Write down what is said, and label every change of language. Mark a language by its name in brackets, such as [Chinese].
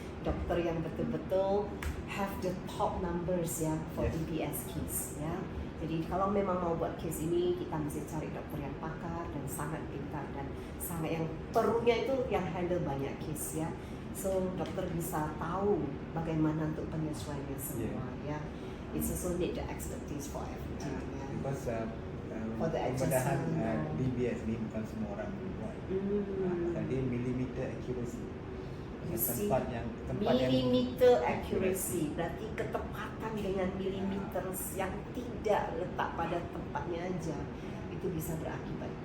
[Malay] Dokter yang betul-betul [English] have the top numbers ya for Yes. DBS case ya. [Malay] Jadi kalau memang mau buat case ini, kita mesti cari dokter yang pakar dan sangat pintar dan sangat yang perlunya itu yang handle banyak case ya. So dokter bisa tahu bagaimana untuk penyesuaiannya semua ya. [English] It's also need the expertise for everything ya. Because For the [Malay] pembedahan [English] adjustment, [Malay] DBS ni bukan semua orang boleh buat. Dia [English] millimeter accuracy. You see, [Malay] Tempat yang [English] millimeter accuracy [Malay] berarti ketepatan dengan millimeter yang tidak letak pada tempatnya aja itu bisa berakibat.